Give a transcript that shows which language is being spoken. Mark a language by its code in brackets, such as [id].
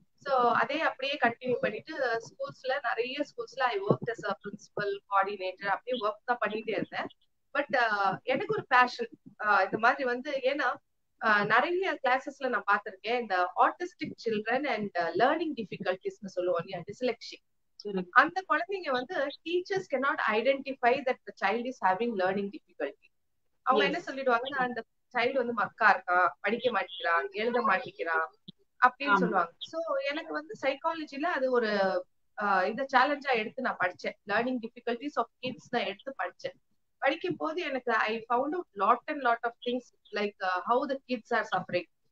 [ta] So அதே அப்படியே continue பண்ணிட்டு ஸ்கூல்ஸ்ல, நிறைய ஸ்கூல்ஸ்ல [en] I work as a principal, [ta] coordinator, அப்படியே ஒர்க் தான் பண்ணிட்டே இருந்தேன். பட் எனக்கு ஒரு பேஷன் இந்த மாதிரி வந்து, ஏன்னா நிறைய கிளாஸஸ்ல நான் பார்த்திருக்கேன். இந்த ஆட்டிஸ்டிக் சில்ட்ரன் அண்ட் லேர்னிங் டிஃபிகல்டிஸ்னு சொல்லுவோம் இல்லையா, டிஸ்லெக்ஸி. அந்த குழந்தைங்க வந்து [en] Teachers cannot identify that the child is having learning difficulty. [ta] அவங்க என்ன சொல்லிடுவாங்கன்னா, அந்த சைல்டு வந்து மக்கா இருக்கான், படிக்க மாட்டேங்கிறான், எழுத மாட்டேங்கிறான் அப்படின்னு சொல்லுவாங்க. சோ எனக்கு வந்து சைக்காலஜில அது ஒரு இந்த சேலஞ்சா எடுத்து நான் படிச்சேன். [en] learning difficulties of kids [ta] நான் எடுத்து படிச்சேன். படிக்கும் போது எனக்கு [en] I found out lot of things like how the kids are suffering.